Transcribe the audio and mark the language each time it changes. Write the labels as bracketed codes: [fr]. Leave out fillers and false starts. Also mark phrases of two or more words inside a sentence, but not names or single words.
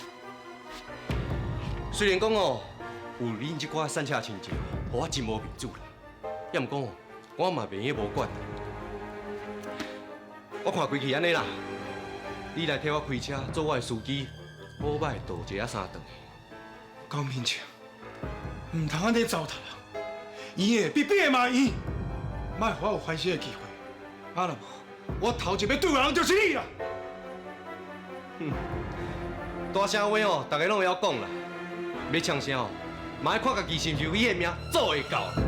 [nan] 虽然讲哦，有恁即寡散车亲戚，互我真无面子啦，也毋讲哦，我嘛袂用无管。我看规气安尼啦，你来替我开车做我的司机，好歹倒一下三顿。高明强，唔通安尼糟蹋人，圆的比扁的嘛圆，莫互我有反省的机会。啊若无，我头一要对的人就是你啦。大声话哦，大家拢会晓讲啦。要呛声哦，嘛要看家己是毋是有伊的命做会到。